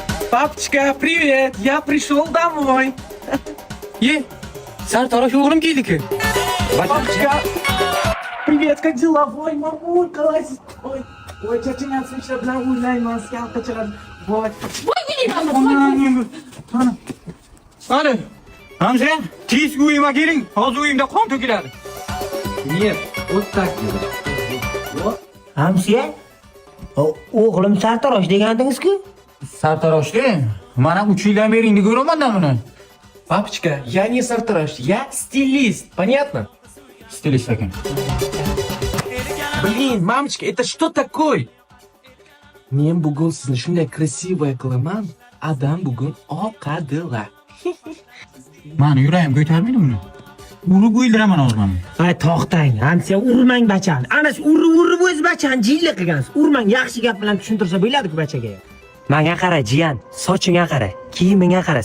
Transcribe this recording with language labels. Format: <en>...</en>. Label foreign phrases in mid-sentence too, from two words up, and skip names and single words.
<ru>Папочка, привет! Я пришел домой.</ru> <uz>Sartarosh o'g'lim keldi-ku.</uz> <ru>Папочка, привет, как дела? Ой, мамулька, ой, чачанян смешно</ru> <uz>bilan o'ynayman, skalka chaladi. Voy. Ana, Hamza, tez uyima keling. Hozir uyimda qon to'kiladi.</uz> <ru>Нет, вот так.</ru> <uz>Hamsiya? O'g'lim sartarosh degandingiz-ku? Sartaroshda mana 3 yildan beri endi ko'raman-da buni.</uz> <ru>Папочка, я не сартараш, я стилист, понятно?</ru> <uz>Stilist ekan.</uz> <ru>Блин, мамочка, это что такое?</ru> <uz>Men bugun sizni shunday krasivaya qilaman, adam bugun oqadilar. Mani yuragim ko'tarmaydi buni. Urib o'ldiraman hozir mana. Hay to'xtang, Hamsiya urmang bachani. Ana shu urib o'z bachani jiyli qilgansiz. Urmang, yaxshi gap bilan tushuntirsa bo'ladi-ku bachaga. Menga qara, jiyan, sochingga qara, kiyimingga qara.</uz>